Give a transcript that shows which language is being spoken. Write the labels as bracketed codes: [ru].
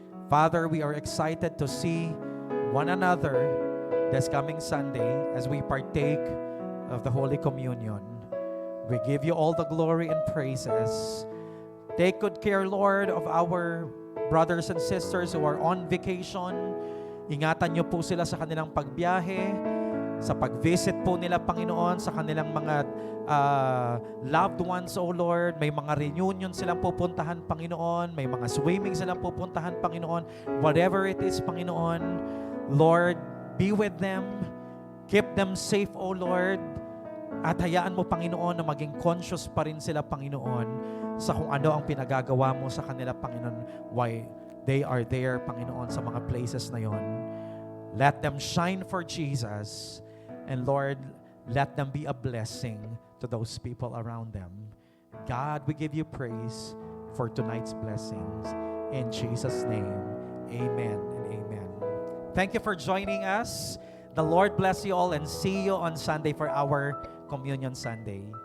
[en] Father, we are excited to see one another this coming Sunday as we partake of the Holy Communion. We give you all the glory and praises. Take good care, Lord, of our brothers and sisters who are on vacation. [tl] Ingatan niyo po sila sa kanilang pagbiyahe, sa pag-visit po nila, Panginoon, sa kanilang mga loved ones, O Lord. May mga reunion silang pupuntahan, Panginoon. May mga swimming silang pupuntahan, Panginoon. [en] Whatever it is, Panginoon, Lord, be with them. Keep them safe, O Lord. [tl] At hayaan mo, Panginoon, na maging conscious pa rin sila, Panginoon, sa kung ano ang pinagagawa mo sa kanila, Panginoon, [en] why they are there, [tl] Panginoon, sa mga places na yon. [en] Let them shine for Jesus. And Lord, let them be a blessing to those people around them. God, we give you praise for tonight's blessings. In Jesus' name, amen and amen. Thank you for joining us. The Lord bless you all and see you on Sunday for our Communion Sunday.